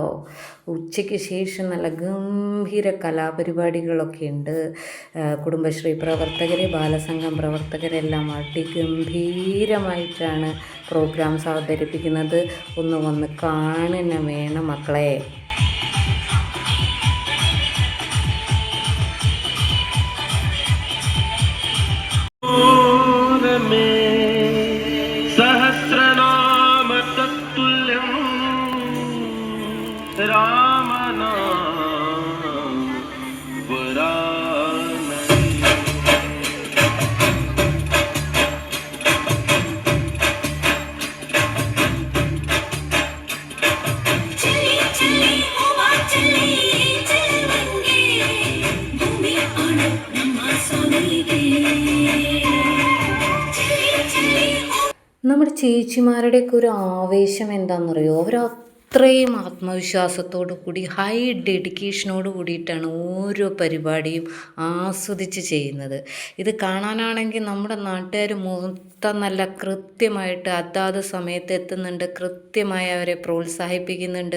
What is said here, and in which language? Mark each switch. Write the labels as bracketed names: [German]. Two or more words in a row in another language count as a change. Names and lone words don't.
[Malayalam] ഉച്ചയ്ക്ക് ശേഷം നല്ല ഗംഭീര കലാപരിപാടികളൊക്കെ ഉണ്ട്. കുടുംബശ്രീ പ്രവർത്തകർ, ബാലസംഘം പ്രവർത്തകരെല്ലാം അതിഗംഭീരമായിട്ടാണ് പ്രോഗ്രാംസ് അവതരിപ്പിക്കുന്നത്. ഒന്ന് വന്ന് കാണുന്ന വേണം മക്കളെ. [Sanskrit] सहस्रनाम तत्तुल्यं रामनाम वरानने। [Kannada] ಚಲಿ ಚಲಿ ಓವಾ ಚಲಿ ಚಲವಂಗೆ ಭೂಮಿ ಆಣು ನಮ್ಮ ಸೋನಿಗೆ। [Malayalam] നമ്മുടെ ചേച്ചിമാരുടെയൊക്കെ ഒരു ആവേശം എന്താണെന്നറിയോ? അവരത്രയും ആത്മവിശ്വാസത്തോടു കൂടി [English] high dedicationനോട് [Malayalam] കൂടിയിട്ടാണ് ഓരോ പരിപാടിയും ആസ്വദിച്ച് ചെയ്യുന്നത്. ഇത് കാണാനാണെങ്കിൽ നമ്മുടെ നാട്ടുകാർ മൊത്തം നല്ല കൃത്യമായിട്ട് അതാത് സമയത്ത് എത്തുന്നുണ്ട്, കൃത്യമായി അവരെ പ്രോത്സാഹിപ്പിക്കുന്നുണ്ട്.